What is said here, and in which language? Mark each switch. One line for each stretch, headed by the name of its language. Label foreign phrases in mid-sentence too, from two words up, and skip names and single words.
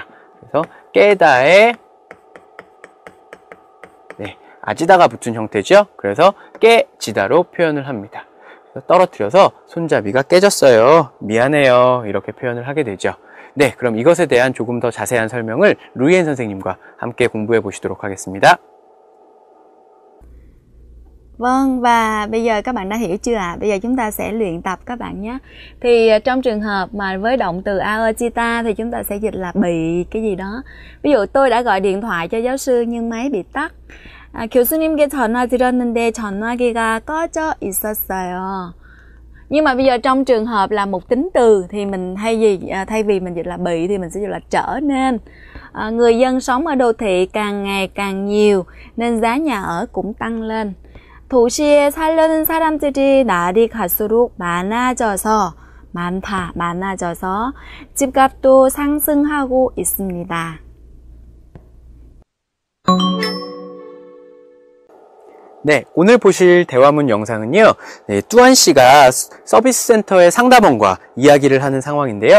Korean: 그래서 깨다에 아지다가 붙은 형태죠. 그래서 깨지다로 표현을 합니다. 떨어뜨려서 손잡이가 깨졌어요. 미안해요. 이렇게 표현을 하게 되죠. 네, 그럼 이것에 대한 조금 더 자세한 설명을 루이엔 선생님과 함께 공부해 보시도록 하겠습니다.
Vietnamese: Vâng, và bây giờ các bạn đã hiểu chưa ạ? Bây giờ chúng ta sẽ luyện tập các bạn nhé. Thì trong trường hợp mà với động từ aochita thì chúng ta sẽ dịch là bị cái gì đó. Ví dụ tôi đã gọi điện thoại cho giáo sư nhưng máy bị tắt.
Korean: 교수님께 전화 드렸는데 전화기가 꺼져 있었어요.
Vietnamese: Nhưng mà bây giờ trong trường hợp là một tính từ thì mình thay vì mình dịch là bị thì mình sẽ dịch là trở nên. Người dân sống ở đô thị càng ngày càng nhiều nên giá nhà ở cũng tăng lên.
Korean: 도시에 살려는 사람들이 날이 갈수록 많아져서 집값도 상승하고 있습니다. 네, 오늘 보실 대화문 영상은요, 뚜안 씨가 서비스 센터의 상담원과 이야기를 하는 상황인데요.